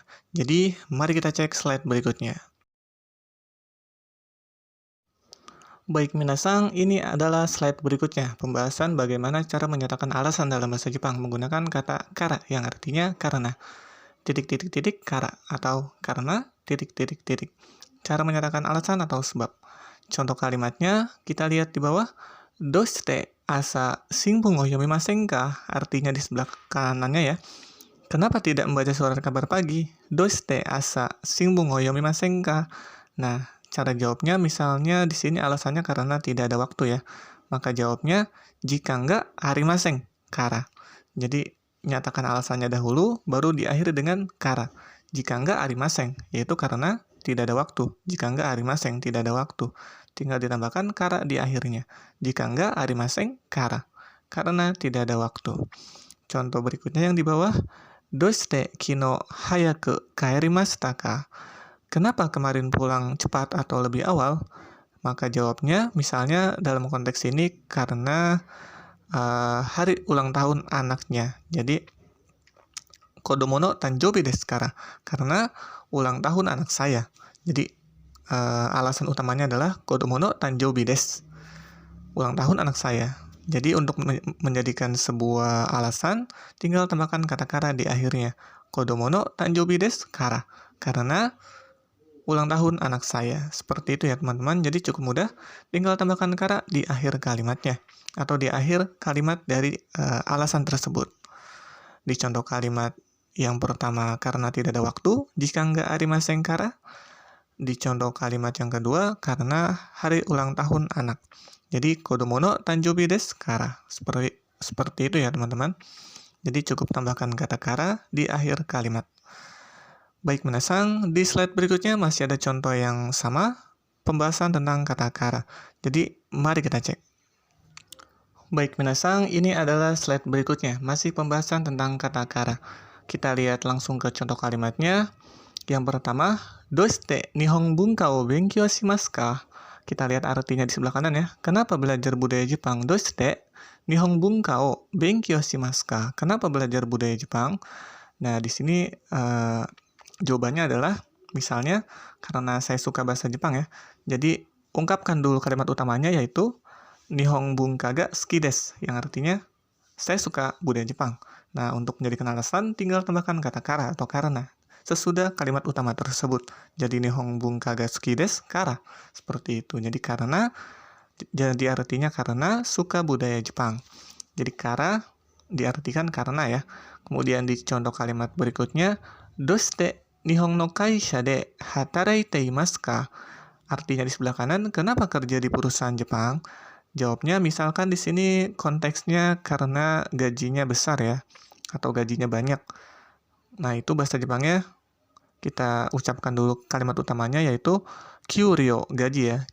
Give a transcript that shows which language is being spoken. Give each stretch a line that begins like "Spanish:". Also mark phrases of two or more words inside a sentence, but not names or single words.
Indonesian: Jadi, mari kita cek slide berikutnya. Baik minasan, ini adalah slide berikutnya, pembahasan bagaimana cara menyatakan alasan dalam bahasa Jepang menggunakan kata kara yang artinya karena. Titik, kara atau karena titik. Cara menyatakan alasan atau sebab. Contoh kalimatnya kita lihat di bawah.
Japanese: どうして朝新聞を読みませんか?
Indonesian: Artinya di sebelah kanannya ya. Kenapa tidak membaca surat kabar pagi?
Japanese: どうして朝新聞を読みませんか?
Indonesian: Nah, cara jawabnya misalnya di sini alasannya karena tidak ada waktu ya. Maka jawabnya
Japanese: 時間がありませんから.
Indonesian: Jadi nyatakan alasannya dahulu, baru diakhiri dengan kara.
Japanese: 時間がありません,
Indonesian: yaitu karena tidak ada waktu.
Japanese: 時間がありません,
Indonesian: tidak ada waktu. tinggal ditambahkan kara di akhirnya.
Japanese: 時間が、ありませんから.
Indonesian: Karena tidak ada waktu. Contoh berikutnya yang di bawah.
Japanese: どうして昨日早く帰りましたか?
Indonesian: Kenapa kemarin pulang cepat atau lebih awal? Maka jawabnya, misalnya dalam konteks ini karena hari ulang tahun anaknya. Jadi,
Japanese: 子供の誕生日ですから.
Indonesian: Karena ulang tahun anak saya. Jadi, alasan utamanya adalah
Japanese: 子供の誕生日です.
Indonesian: Ulang tahun anak saya. Jadi untuk menjadikan sebuah alasan, tinggal tambahkan kata kara di akhirnya.
Japanese: 子供の誕生日ですから.
Indonesian: Karena ulang tahun anak saya. Seperti itu ya teman-teman. Jadi cukup mudah. Tinggal tambahkan kara di akhir kalimatnya. Atau di akhir kalimat dari alasan tersebut. Di contoh kalimat yang pertama, karena tidak ada waktu.
Japanese: 時間がありませんから.
Indonesian: Di contoh kalimat yang kedua, karena hari ulang tahun anak. Jadi,
Japanese: 子供の誕生日ですから.
Indonesian: Seperti itu ya, teman-teman. Jadi, cukup tambahkan kata kara di akhir kalimat. Baik, minasang, di slide berikutnya masih ada contoh yang sama, pembahasan tentang kata kara. Jadi, mari kita cek. Baik, minasang, ini adalah slide berikutnya, masih pembahasan tentang kata kara. Kita lihat langsung ke contoh kalimatnya. Yang pertama,
Japanese: どうして日本文化を勉強しますか?
Indonesian: Kita lihat artinya di sebelah kanan ya. Kenapa belajar budaya Jepang?
Japanese: どうして日本文化を勉強しますか?
Indonesian: Kenapa belajar budaya Jepang? Nah, di sini jawabannya adalah misalnya karena saya suka bahasa Jepang ya. Jadi, ungkapkan dulu kalimat utamanya yaitu
Japanese: 日本文化が好きです,
Indonesian: yang artinya saya suka budaya Jepang. Nah, untuk menjadikan alasan tinggal tambahkan kata kara atau karena sesudah kalimat utama tersebut.
Japanese: Jadi 日本文化が好きですから.
Indonesian: Seperti itu. Jadi karena, jadi artinya karena suka budaya Jepang. Jadi kara diartikan karena ya. Kemudian di contoh kalimat berikutnya,
Japanese: どうして日本の会社で働いていますか?
Indonesian: Artinya di sebelah kanan, kenapa kerja di perusahaan Jepang? Jawabnya misalkan di sini konteksnya karena gajinya besar ya, atau gajinya banyak. Nah, itu bahasa Jepangnya kita ucapkan dulu kalimat utamanya yaitu kyuryo, gaji ya.